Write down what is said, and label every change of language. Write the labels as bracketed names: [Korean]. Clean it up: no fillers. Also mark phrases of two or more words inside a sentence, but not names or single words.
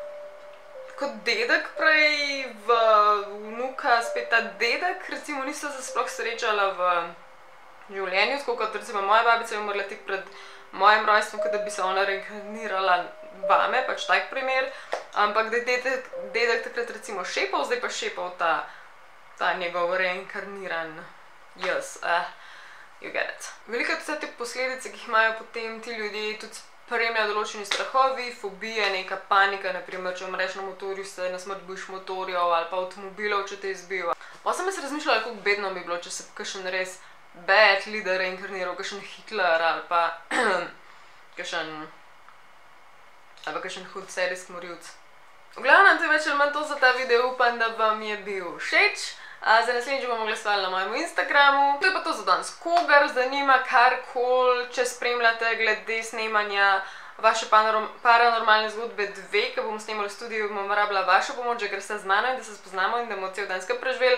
[Slovenian] dedek prej, vnuka, spet ta dedek, recimo nista se sploh srečala v življenju, tako kot recimo moja babica je umrla tik pred mojim rojstvom, kot da bi se ona reinkarnirala vame, pač tak primer, ampak da je dedek takrat recimo šepal, zdaj pa šepal ta njegov reinkarniran jaz, [English] you get it. [Slovenian] Veliko vse te posledice, ki jih imajo potem ti ljudje, tudi spremljajo določeni strahovi, fobije, neka panika, naprimer, če umreš na motorju, se na smrt bojiš motorjev ali pa avtomobilov, če te izbijo. Pa sem jaz razmišljala, kako bedno bi bilo, če se kakšen res [English] bad leader [Slovenian] reinkarniral, kakšen Hitler ali pa kakšen ali pa kakšen hud serijski morilc. V glavnem, to je več ali manj to za ta video, upam, da vam je bil všeč. Za naslednjič bomo glasovali na mojem Instagramu. To je pa to za danes. Kogar zanima karkoli, če spremljate glede snemanja vaše paranormalne zgodbe 2, ki bom snemala v studiu, bom rabila vašo pomoč, da greste z mano in da se spoznamo in da bomo cel dan skupaj preživeli.